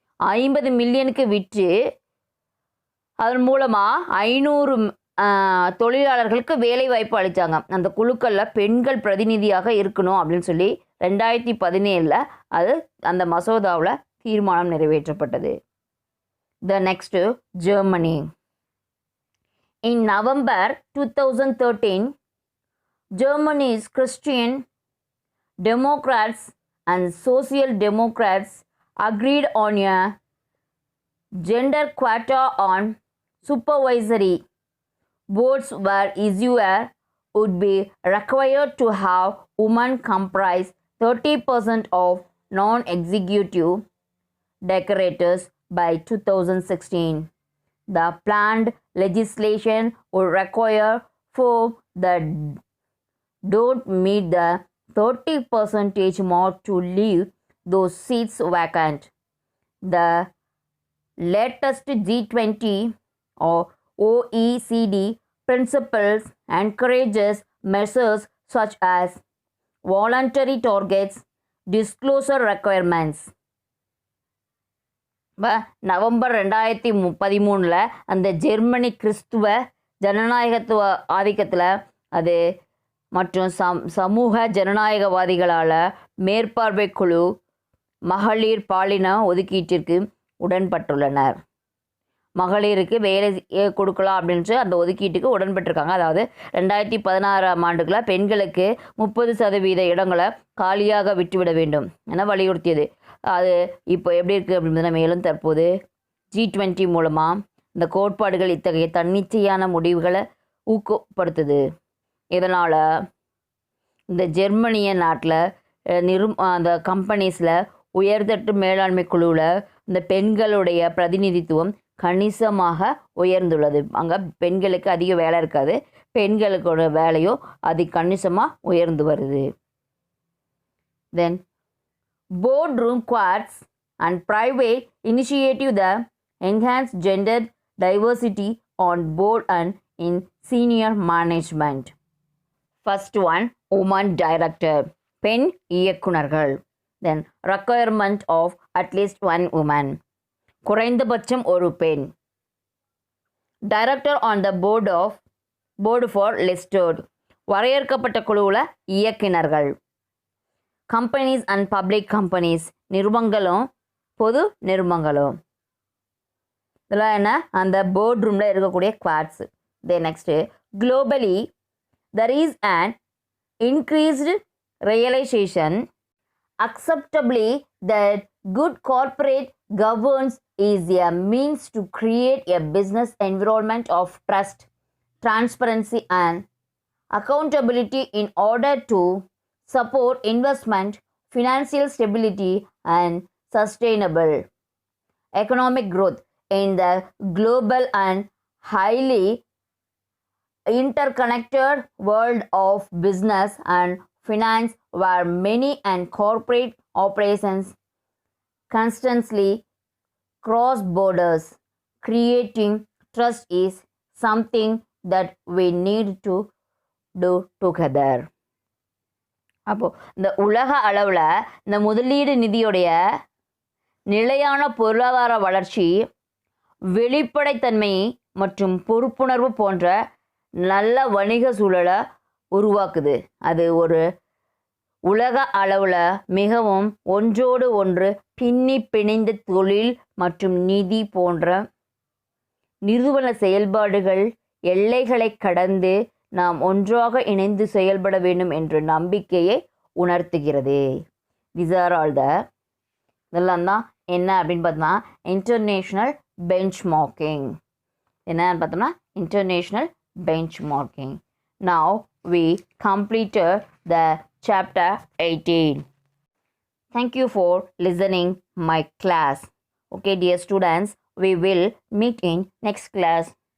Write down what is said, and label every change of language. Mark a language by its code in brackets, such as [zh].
[ta] 50 மில்லியனுக்கு விற்று அதன் மூலமாக 500 தொழிலாளர்களுக்கு வேலை வாய்ப்பு அளித்தாங்க. அந்த குழுக்களில் பெண்கள் பிரதிநிதியாக இருக்கணும் அப்படின்னு சொல்லி 2017 அது அந்த மசோதாவில் தீர்மானம் நிறைவேற்றப்பட்டது. [en] The next, Germany. In November 2013, Germany's Christian Democrats and Social Democrats agreed on a gender quota on supervisory boards where issuer would be required to have women comprise 30% of non-executive directors by 2016. The planned legislation would require firms that don't meet the 30% mark to leave those seats vacant. The latest G20 or OECD principles encourages measures such as voluntary targets, disclosure requirements. [ta] November 2013 அந்த Germany கிறிஸ்துவ ஜனநாயகத்துவ ஆதிக்கத்தில் அது மற்றும் சமூக ஜனநாயகவாதிகளால் மேற்பார்வை குழு மகளிர் பாலின ஒதுக்கீட்டிற்கு உடன்பட்டுள்ளனர். மகளிருக்கு வேலை கொடுக்கலாம் அப்படின்ட்டு அந்த ஒதுக்கீட்டுக்கு உடன்பட்டிருக்காங்க. அதாவது 2016 பெண்களுக்கு 30% இடங்களை காலியாக விட்டுவிட வேண்டும் என வலியுறுத்தியது. அது இப்போ எப்படி இருக்குது அப்படின்றத மேலும் தற்போது G20 மூலமாக இந்த கோட்பாடுகள் இத்தகைய தன்னிச்சையான முடிவுகளை ஊக்கப்படுத்துது. இதனால் இந்த ஜெர்மனிய நாட்டில் அந்த கம்பெனிஸில் உயர்தட்டு மேலாண்மை குழுவில் இந்த பெண்களுடைய பிரதிநிதித்துவம் கணிசமாக உயர்ந்துள்ளது. அங்கே பெண்களுக்கு அதிக வேலை இருக்காது, பெண்களுக்கோட வேலையும் அது கணிசமாக உயர்ந்து வருது. [en] Then boardroom quads and private initiative the enhanced gender diversity on board and in senior management. First one, woman director, [ta] பெண் இயக்குனர்கள். [en] Then requirement of at least one woman, [ta] குறைந்தபட்சம் ஒரு பெண். [en] Director on the board for listed, [ta] வரையறுக்கப்பட்ட குழுவில் இயக்குனர்கள். [en] companies and public companies, [ta] நிறுவனங்களும் பொது நிறுவனங்களும். இதெல்லாம் என்ன அந்த போர்ட் ரூமில் இருக்கக்கூடிய quartz. [en] Then next globally there is an increased realization acceptably that good corporate governance is a means to create a business environment of trust, transparency and accountability in order to support investment, financial stability and sustainable economic growth in the global and highly interconnected world of business and finance, where many and corporate operations constantly cross borders. Creating trust is something that we need to do together. [ta] அப்போது இந்த உலக அளவில் இந்த முதலீடு நிதியுடைய நிலையான பொருளாதார வளர்ச்சி வெளிப்படைத்தன்மை மற்றும் பொறுப்புணர்வு போன்ற நல்ல வணிக சூழலை உருவாக்குது. அது ஒரு உலக அளவில் மிகவும் ஒன்றோடு ஒன்று பின்னி பிணைந்த தொழில் மற்றும் நிதி போன்ற நிறுவன செயல்பாடுகள் எல்லைகளை கடந்து நாம் ஒன்றாக இணைந்து செயல்பட வேண்டும் என்ற நம்பிக்கையை உணர்த்துகிறது. [en] these are all the [ta] இதெல்லாம் தான் என்ன அப்படின்னு பார்த்தோம்னா [en] International benchmarking. [ta] என்னன்னு பார்த்தோம்னா international benchmarking. [en] Now we completed the chapter 18. Thank you for listening my class. Okay dear students, we will meet in next class.